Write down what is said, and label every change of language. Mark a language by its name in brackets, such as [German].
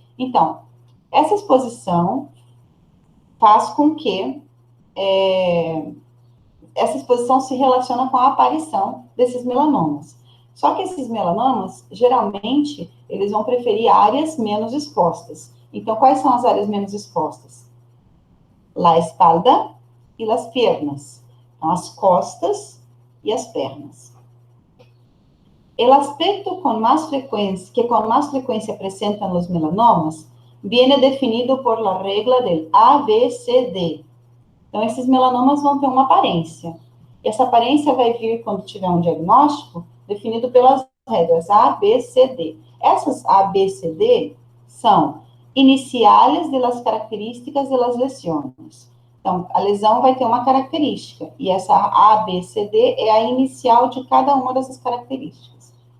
[Portuguese] Então, essa exposição faz com que essa exposição se relaciona com a aparição desses melanomas. Só que esses melanomas, geralmente, eles vão preferir áreas menos expostas. Então, quais são as áreas menos expostas? [Spanish] La espalda e las piernas. [Portuguese] Então, as costas e as pernas. [Spanish] El aspecto que con más frecuencia presentan los melanomas viene definido por la regla del ABCD. [Portuguese] Então, esses melanomas vão ter uma aparência. E essa aparência vai vir, quando tiver um diagnóstico, definido pelas regras ABCD. Essas ABCD são iniciais de [Spanish] las características de las lesiones. [Portuguese] Então, a lesão vai ter uma característica, e essa ABCD é a inicial de cada uma dessas características.